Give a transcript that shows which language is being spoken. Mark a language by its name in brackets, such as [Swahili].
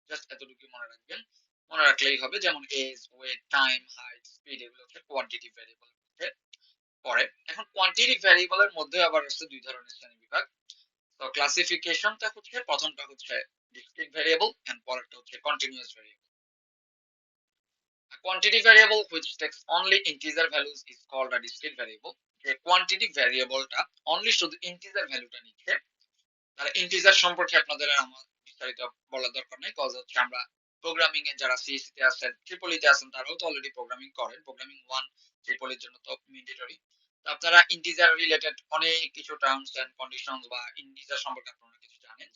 [Bangla] Just এতটুকু মনে রাখবেন, মনে রাখলেই হবে। যেমন age, wait, time, height, speed, এগুলো হচ্ছে কোয়ান্টিটিভ ভেরিয়েবল মধ্যে পড়ে। এখন কোয়ান্টিটিভ ভেরিয়েবলের মধ্যে আবার আছে দুই ধরনের শ্রেণীবিভাগ। তো ক্লাসিফিকেশনটা হচ্ছে, প্রথমটা হচ্ছে ডিসক্রিট ভেরিয়েবল এন্ড পরেরটা হচ্ছে continuous variable. [English] A quantity variable which takes only integer values is called a discrete variable. [Bangla] যে কোয়ান্টিটিভ ভেরিয়েবলটা অনলি শুধু ইন্টিজার ভ্যালুটা নিচ্ছে, তাহলে ইন্টিজার সম্পর্কে আপনাদের আর আমার বিস্তারিত বলার দরকার নেই, কজ হচ্ছে আমরা প্রোগ্রামিং এ যারা সিএসসি তে আছেন, ট্রিপল ই তে আছেন, তারাও তো অলরেডি প্রোগ্রামিং করেন। প্রোগ্রামিং 1 ট্রিপল এর জন্য তো ম্যান্ডেটরি। তো আপনারা ইন্টিজার রিলেটেড অনেক কিছু টার্মস এন্ড কন্ডিশনস বা ইন্টিজার সম্পর্কে আপনারা কিছু জানেন।